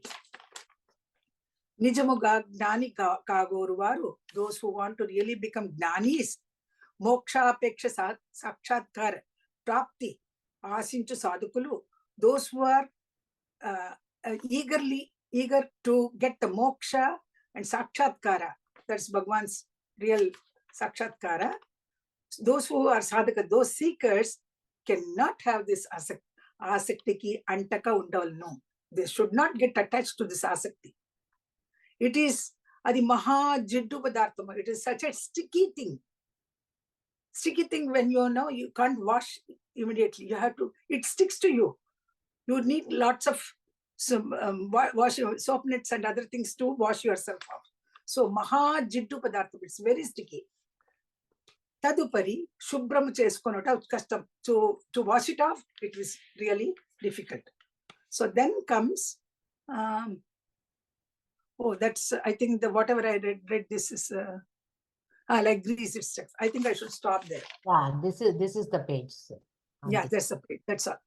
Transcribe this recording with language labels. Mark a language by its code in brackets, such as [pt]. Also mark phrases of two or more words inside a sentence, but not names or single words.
[te] నిజముగా జ్ఞాని కాగోరు వారు, [en] those who want to really become జ్ఞానీస్, [te] మోక్షాపేక్ష సాక్షాత్కార ప్రాప్తి ఆశించు సాధకులు, [en] those who are eager to get the moksha and sakshatkara, that's Bhagawan's real sakshatkara. Those who are sadhaka, those seekers cannot have this [te] ఆసక్తికి అంటక ఉండవలెను. [en] They should not get attached to this asakti. It is [te] అది మహా జిడ్డు పదార్థం. [en] It is such a sticky thing. Sticky thing when you know you can't wash immediately. You have to, it sticks to you. You need lots of soap nets and other things to wash yourself off. So [te] మహా జిడ్డు పదార్థం, [en] it's very sticky. [te] తదుపరి శుభ్రం చేసుకొనుట కష్టం. [en] To wash it off, it is really difficult. So then comes that's, I think the whatever I read this is like grease itself. I think I should stop there. Yeah, this is the page. Yeah, that's the page. That's all.